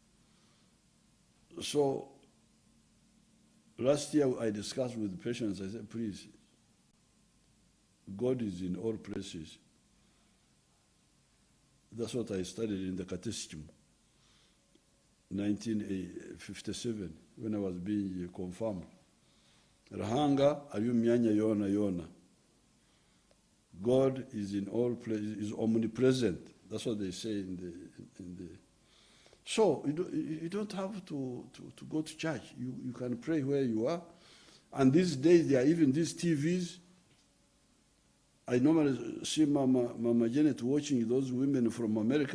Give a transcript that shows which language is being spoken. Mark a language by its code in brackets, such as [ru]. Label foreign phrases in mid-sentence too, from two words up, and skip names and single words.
[en] So last year I discussed with Patience. I said, please, God is in all places. That's what I studied in the catechism, 1957, when I was being confirmed. [nyn] Rahanga ayu myanya yona yona. [en] God is in all places, is omnipresent. That's what they say in the. So you don't have to go to church. You can pray where you are. And these days there are even these TVs. I normally see Mama Janet watching those women from America.